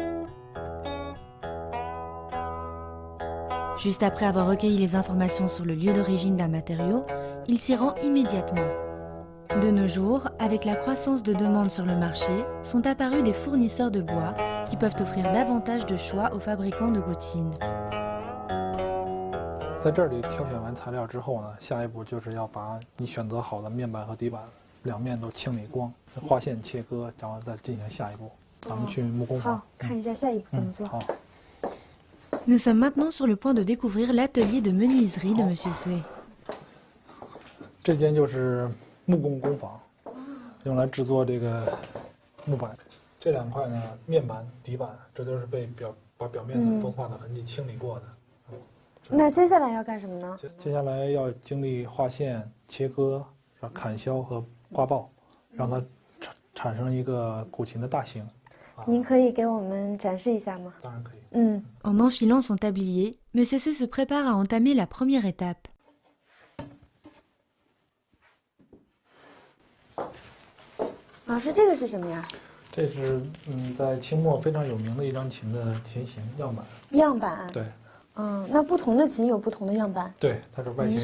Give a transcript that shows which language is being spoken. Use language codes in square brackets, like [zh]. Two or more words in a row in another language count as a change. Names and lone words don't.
[fr] Juste après avoir recueilli les informations sur le lieu d'origine d'un matériau, il s'y rend immédiatement. De nos jours, avec la croissance de demandes sur le marché, sont apparus des fournisseurs de bois qui peuvent offrir davantage de choix aux fabricants de gutine. [zh] 在这里挑选完材料之后呢，下一步就是要把你选择好的面板和底板两面都清理光，划线切割，然后再进行下一步。咱们去木工房。好，看一下下一步怎么做。好。 [fr] Nous sommes maintenant sur le point de découvrir l'atelier de menuiserie de Monsieur Sui. [zh] 这间就是木工工坊，用来制作这个木板。这两块呢，面板、底板，这都是把表面的风化的痕迹清理过的。那接下来要干什么呢？接下来要经历划线、切割、砍削和刮刨，让它产生一个古琴的大型。您可以给我们展示一下吗？当然可以。 [fr] En enfilant son tablier, Monsieur Sui se prépare à entamer la première étape. [zh] 老师，这个是什么呀？这是在清末非常有名的一张琴的琴形样板。样板。对。那不同的琴有不同的样板。对，它是外形